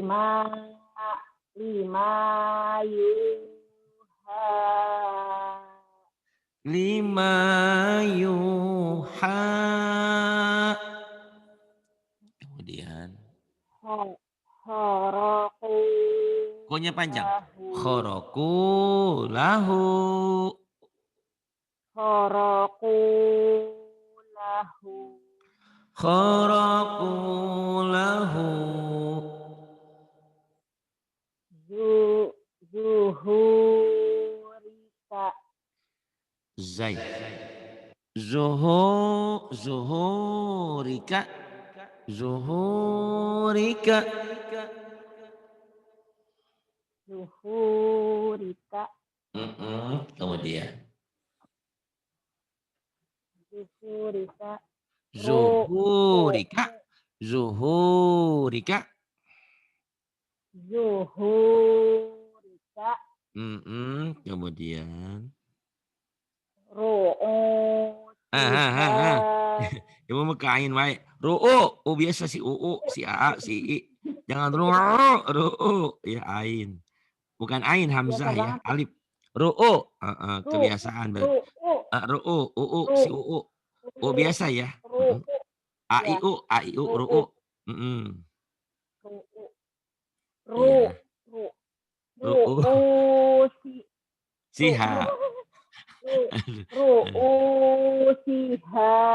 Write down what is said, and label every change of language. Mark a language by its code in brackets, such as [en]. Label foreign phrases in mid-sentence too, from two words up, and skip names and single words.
[ar] لما يوحى. لما يوحى. [id] Kemudian. [ar] Khoroku. [id] Konya panjang. [ar] Lahu. خرقوا له. خرقوا له. خرقوا له. Zuhurika. Zai. Zuhurika. Zuhurika. Zuhurika. [id] Kemudian. [ar] Zuhurika. ظهورك. ظهورك. Zuhurika. [id] Kemudian. [ar] Ru'utiha. [id] Ibu mau kain wae. Ru'u. Biasa si UU, si AA, si I. Jangan ru'u. Ya ain. Bukan ain hamzah ya. Alif. Ru'u. Kebiasaan. Ru'u. Si UU. Biasa ya. AIU. Ru'u. [ar] Ru'u. Siha. Ru'usiha.